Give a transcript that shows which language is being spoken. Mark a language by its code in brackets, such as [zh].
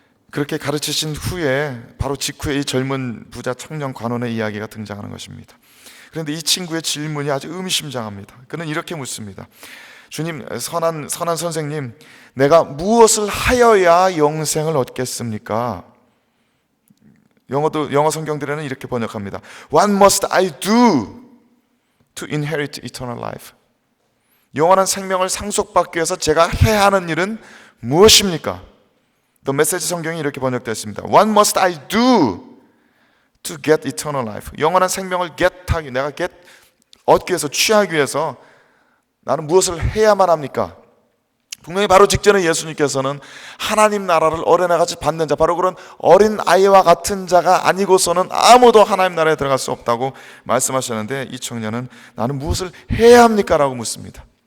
[ko] 그렇게 가르치신 후에 바로 직후에 이 젊은 부자 청년 관원의 이야기가 등장하는 것입니다. 그런데 이 친구의 질문이 아주 의미심장합니다. 그는 이렇게 묻습니다. 주님, 선한 선생님, 내가 무엇을 하여야 영생을 얻겠습니까? 영어 성경들에는 이렇게 번역합니다. [en] What must I do to inherit eternal life? [ko] 영원한 생명을 상속받기 위해서 제가 해야 하는 일은 무엇입니까? The Message 성경이 이렇게 번역되었습니다. [en] What must I do to get eternal life? [ko] 영원한 생명을 내가 얻기 위해서, 취하기 위해서 나는 무엇을 해야만 합니까? 분명히 바로 직전에 예수님께서는 하나님 나라를 어린아이같이 받는 자, 바로 그런 어린 아이와 같은 자가 아니고서는 아무도 하나님 나라에 들어갈 수 없다고 말씀하셨는데, 이 청년은 나는 무엇을 해야 합니까? 라고 묻습니다.